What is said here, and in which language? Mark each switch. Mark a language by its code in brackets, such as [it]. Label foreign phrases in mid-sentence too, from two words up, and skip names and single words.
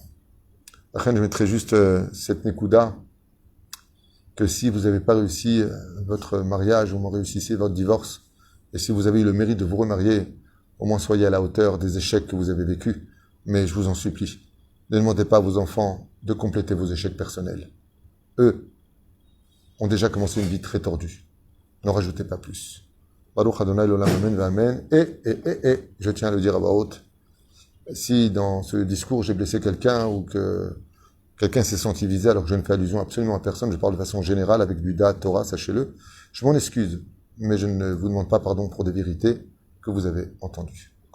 [fr] Après, je mettrai juste cette Nekuda, que si vous n'avez pas réussi votre mariage, ou réussissez votre divorce, et si vous avez eu le mérite de vous remarier, au moins soyez à la hauteur des échecs que vous avez vécus. Mais je vous en supplie, ne demandez pas à vos enfants de compléter vos échecs personnels. Eux ont déjà commencé une vie très tordue. N'en rajoutez pas plus. [he] ברוך ה' לעולם אמן ואמן. [fr] Et, je tiens à le dire à voix haute, si dans ce discours j'ai blessé quelqu'un ou que quelqu'un s'est senti visé alors que je ne fais allusion absolument à personne, je parle de façon générale avec du [he] דעת תורה, [fr] sachez-le, je m'en excuse, mais je ne vous demande pas pardon pour des vérités que vous avez entendues.